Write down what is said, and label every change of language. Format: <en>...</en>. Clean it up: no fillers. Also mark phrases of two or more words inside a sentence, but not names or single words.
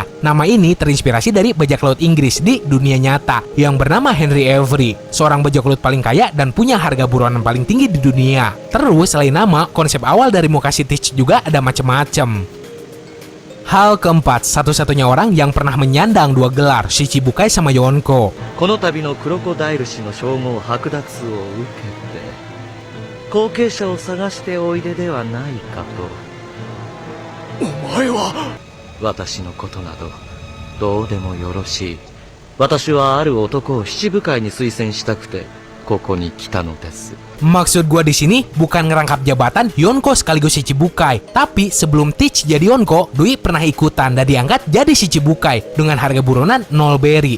<id>Nama ini terinspirasi dari bajak laut Inggris di dunia nyata yang bernama Henry Avery, seorang bajak laut paling kaya dan punya harga buronan paling tinggi di dunia. Terus selain nama, konsep awal dari muka si Teach juga ada macem-macem. Hal keempat, satu-satunya orang yang pernah menyandang 2 gelar, Shichibukai sama Yonko.</id> <ja>この度のクロコダイル氏の称号剥奪を受けて後継者を探しておいでではないかと。お前は私のことなどどうでもよろしい。私はある男を七部会に推薦したくてここに来たのです。</ja> <id>Maksud gua di sini bukan ngerangkap jabatan Yonko sekaligus Shichibukai, tapi sebelum Teach jadi Yonko, Doi pernah ikutan dan diangkat jadi Shichibukai dengan harga buronan 0 berry.</id>